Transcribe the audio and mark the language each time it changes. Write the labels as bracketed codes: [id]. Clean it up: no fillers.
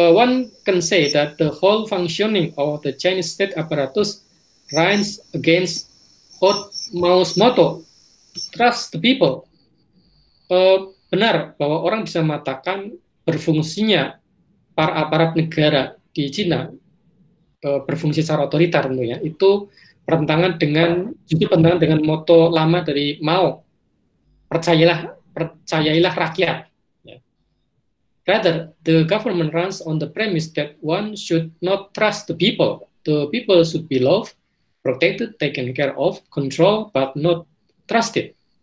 [en] One can say that the whole functioning of the Chinese state apparatus runs against Mao's motto, trust the people. [id] Benar bahwa orang bisa mengatakan berfungsinya para aparat negara di Cina berfungsi secara otoriter tentunya itu bertentangan dengan motto lama dari Mao, percayailah rakyat. [en] Rather, the government runs on the premise that one should not trust the people. The people should be loved, protected, taken care of, controlled, but not trusted.